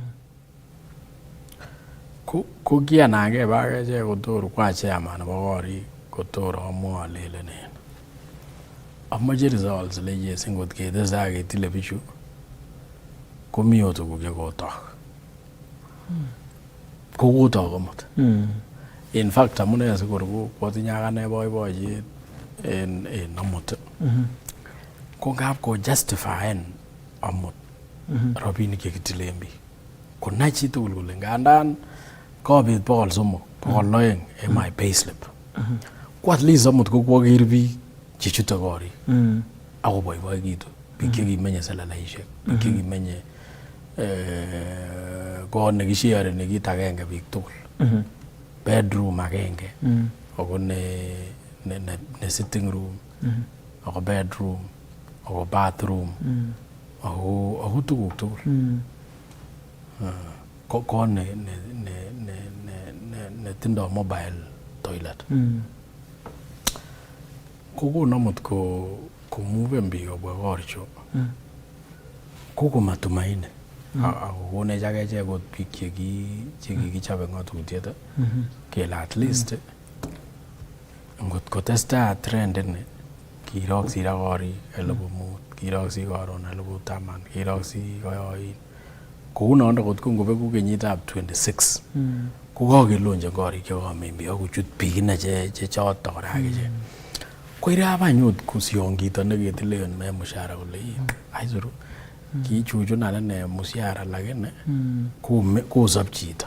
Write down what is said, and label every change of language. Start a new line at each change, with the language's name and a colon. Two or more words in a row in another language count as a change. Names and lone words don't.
Kalenjin: Ko kianange bakechek kotor kwa chairman nebo korik kotor amwa alelen amoche results le yes ngot ketestai ketile bichu komi ot tuguk chekotok. Kokotok komut.
English: In fact
Kalenjin: amune sikor kotinye akane boiboiyet en amut ko ngap ko justifyen amut rabinik chekitilen biik. Konai chitugul kole ngandan kobit 300, 200 en
English: my payslip.
Kalenjin: Ko
English: at least
Kalenjin: amut ko kwoker biik chechute korik ako boiboikitu biik chekimenye seleleisiek, biik chekimenye kot nekishareni kit agenge biik tugul. Bedroom agenge ako ne
English: sitting room
Kalenjin: ako bedroom ako bathroom ako tuguk tugul. Ko ne tindo
English: mobile toilet.
Kalenjin: Kokon amut ko move biik kobwa korichu. Koko matumaini. Ako konech akechek kot biik chekikichobe ng'otutiet kele
English: at least
Kalenjin: ngot kotestai trend ini kiroksi ra korik 5,000, kiroksi koron 10,000, kiroksi koyoin. Kou nondo kot ko ngobeku kenyitab 26 ko kakelonje korik chekomen biik akochut biik ine chechoto kora akechek. Ko irabanyut kusiongito neketilen me mushara kole aisuru kichuchun alane mushara lakini kosop chito.